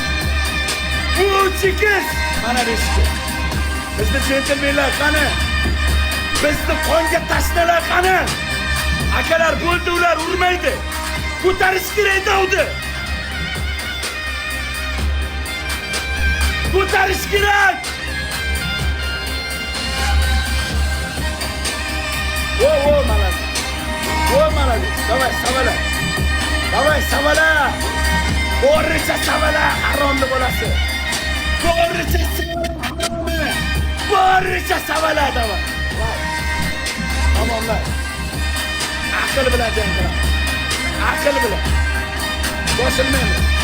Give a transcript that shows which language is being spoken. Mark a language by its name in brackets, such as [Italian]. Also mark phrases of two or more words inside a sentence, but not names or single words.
[Uzbek] 3 kez. Mana 5 kez. Bizni centilmenlar qani? Bizni qonga tashnalar qani? Akalar bo'ldi, ular urmaydi. Ko'tarish kerak davdi. Ko'tarish kerak. [Russian] О, молодец. О, молодец. Давай, savala. Давай, [Uzbek] savala. Bo'richa savala, haromni bolasi. Bo'richa savala. Bo'richa savala, davay. Tamomlar. Aql bilan jang qilamiz. Aql bilan. Bosilmaymiz.